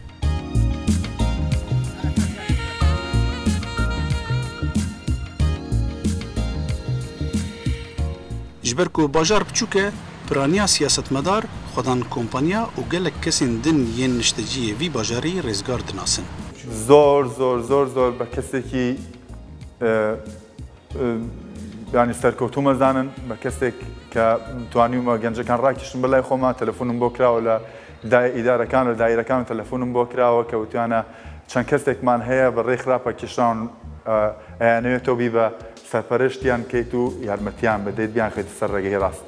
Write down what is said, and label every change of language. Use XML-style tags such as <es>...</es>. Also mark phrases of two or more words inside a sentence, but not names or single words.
<ku>Ji ber ku bajar biçûk e, piraniya siyasetmedar, xwedan kompanya û gelek kesên din yên nişteciyê vî bajarî rêzgar dinasin.</ku> <ckb>زۆر بە کەسێکی ینی سەرکەوتوو مەزانن بە کەسێک کە توانیمە گەنجەکان ڕاکێشن بەلای خۆمە تەلەفۆنم بۆ کراوە لە ئیدارەکان لە دایرەکان تەلەفۆنم بۆ کراوە کە وتیانە چەند کەسێکمان هەیە بە ڕێی خراپە کێشراون ئەیانەوێتەوە بی بە سەرپەرشتیان کەیت و یارمەتیان بدەیت بیان خێتە سەر ڕێگەی ڕاست.</ckb>